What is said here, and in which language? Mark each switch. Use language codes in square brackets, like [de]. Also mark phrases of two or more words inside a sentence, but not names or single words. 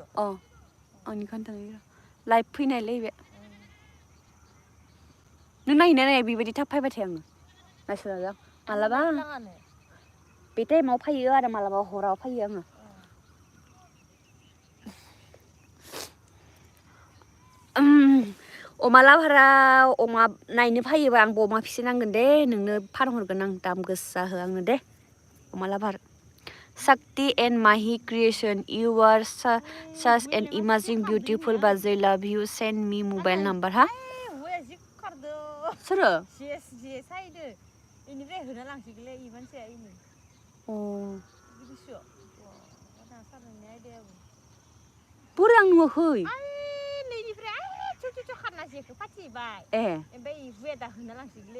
[brx] आंनि खोन्थानाय लाइभ फैनायलै बे नों नायहैना नाया बेबायदि थाब फैबाय थायो आङो नायस'ना मालाबा बे टाइमाव फैयो आरो मालाबा हराव फैयो आङो अमा लाभाराव अमा नायनो फैयोबा आंबो अमा फिसिनांगोन दे नोंनो फानहरगोन आं दाम गोसा हो आंनो दे अमा लाभार [en] Sakti and Mahi creation you are such an amazing beautiful Bajay love you send me mobile number ha [brx] सोरो जे साइदो इनिफ्राय होना लांसिगोनलै इमानसेया इनि बिदिसो दा सारनि आइडियाबो बोरै आं नुवाखै नैनिफ्राय छु खारना जेखौ फाथिबाय ओमफ्राय हुया दा होना लांसिगोनलै